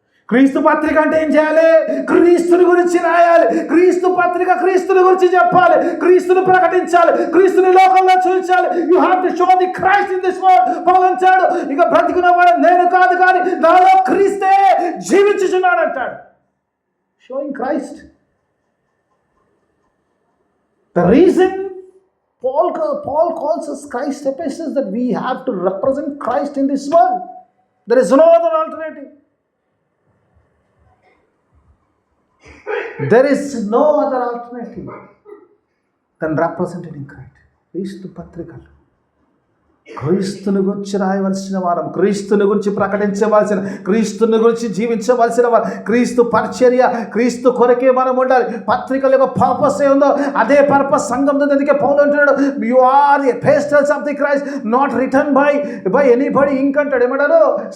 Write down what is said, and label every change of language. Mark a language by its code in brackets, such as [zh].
[te] క్రీస్తు పత్రిక అంటే ఏం చేయాలి? క్రీస్తుని గురించి రాయాలి. క్రీస్తు పత్రిక క్రీస్తుని గురించి చెప్పాలి, క్రీస్తుని ప్రకటించాలి, క్రీస్తుని లోకంలో చూపించాలి. [en] You have to show the Christ in this world. [te] పౌలు అంటాడు, ఇక బ్రతికున్నవాడు నేను కాదు కానీ నాలో క్రీస్తే జీవించుచున్నాడు అంటాడు. [en] Showing Christ. The reason Paul calls us Christ epistles that we have to represent Christ in this world. There is no other alternative. There is no other alternative than representing Christ. [te] క్రీస్తు పత్రికలు. క్రీస్తుని గురించి రాయవలసిన వారం, క్రీస్తుని గురించి ప్రకటించవలసిన, క్రీస్తుని గురించి జీవించవలసిన వారు, క్రీస్తు పరిచర్య, క్రీస్తు కొరకే మనం ఉండాలి. పత్రికల యొక్క పర్పస్ ఏ ఉందో అదే పర్పస్ సంఘంతో. అందుకే పౌలు అంటున్నాడు, [en] you are the epistles of the Christ not return by anybody ink [te] అంటాడు. ఏమంటాడు?